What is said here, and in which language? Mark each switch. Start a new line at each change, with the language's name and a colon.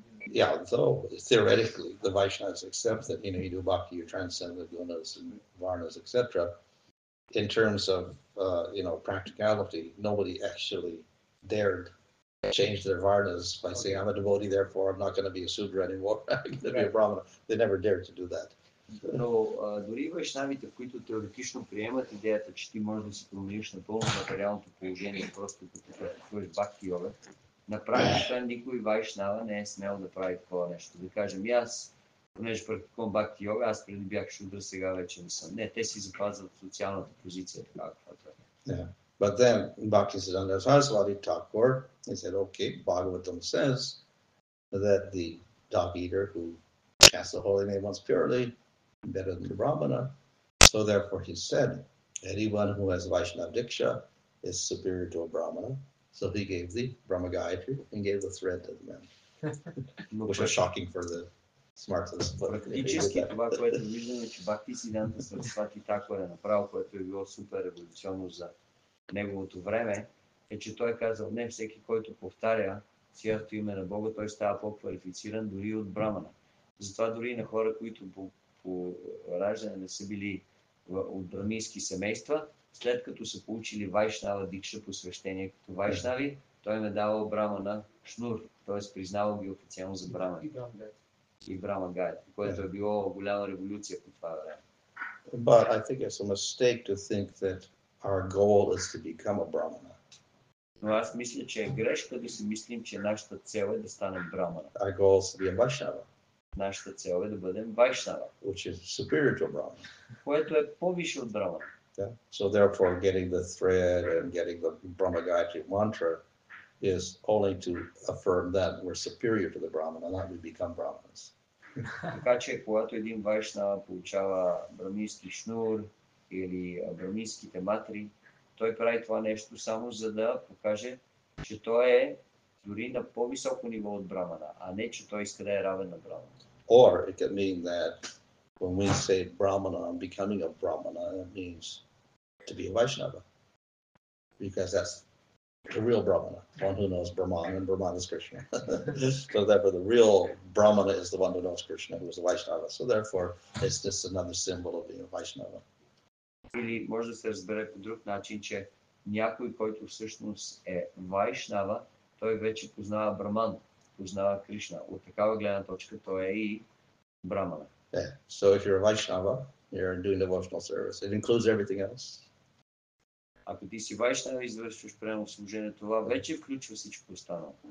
English: Yeah, though theoretically the Vaishnavas accept that you do bhakti, you transcend the gunas and varnas, etc. In terms of practicality, nobody actually dared change their varnas by saying, I'm a devotee, therefore I'm not going to be a Sudra anymore. I'm going to be a Brahmana. They never dared to do that.
Bulgarian: Но дори вайшнавите, които теоретично приемат идеята, че ти можеш да си промениш напълно материалното положение, просто като практикуваш бхакти йога, на практика никой вайшнава не е смел да прави такова нещо. Да кажем, аз, понеже практикувам бхакти йога, аз преди бях шудра, сега вече не съм. Не, те си запазват социалната позиция, така каквато е.
English: Yeah. But then Bhaktisiddhanta Saraswati Thakur, he said, okay, Bhagavatam says that the dog eater who chants the holy name once purely, better than the Brahmana. So therefore he said, anyone who has Vaishnava Diksha is superior to a Brahmana. So he gave the Brahma Gayatri and gave the thread to the men,
Bulgarian: Но
English: which was shocking for the smartest. But he did
Bulgarian: практически
English: that.
Bulgarian: това, което виждаме, че Бхактисиддханта Сарасвати Такур е направил, което е било супер революционно за неговото време, е, че той е казал, не всеки, който повтаря святото име на Бога, той става по-квалифициран дори от брамана. Затова дори на хора, които по раждане не са били от брамински семейства, след като са получили Вайшнава Дикша посвещение като вайшнави, той им е давал брамана шнур, т.е. признавал ги официално за брамани. И Брама Гайатри, което е било голяма революция по това време.
English: But I think it's a mistake to think that our goal is to become a Brahmana.
Bulgarian: Но аз мисля, че е грешка да си мислим, че нашата цел е да станем брамана.
English: Our goal is to be a Vaishnava,
Bulgarian: Нашата цел е да бъдем вайшнава,
English: which is superior to a Brahmana.
Bulgarian: което е по-висше от брамана.
English: Yeah. So therefore, getting the thread and getting the Brahma Gayatri mantra is only to affirm that we're superior to the Brahmana, not we become Brahmanas.
Bulgarian: Така че, когато един вайшнава получава брамински шнур или браминските матри, той прави това нещо само за да покаже, че той е дори на по-високо ниво от брамана, а не, че той иска да е равен на брамана.
English: Or it can mean that when we say Brahmana, becoming a Brahmana, it means to be a Vaishnava. Because that's the real Brahmana, one who knows Brahman, and Brahman is Krishna. So therefore the real Brahmana is the one who knows Krishna, who is a Vaishnava. So therefore it's just another symbol of being a Vaishnava.
Bulgarian: Или може да се разбере по друг начин, че някой, който всъщност е вайшнава, той вече познава Браман, познава Кришна. От такава гледна точка той е и брамана.
English: Yeah. So if you're a Vaishnava, you're doing devotional service. It includes everything else.
Bulgarian: Ако ти си вайшнава и извършваш прямо служение, това вече включва всичко останало.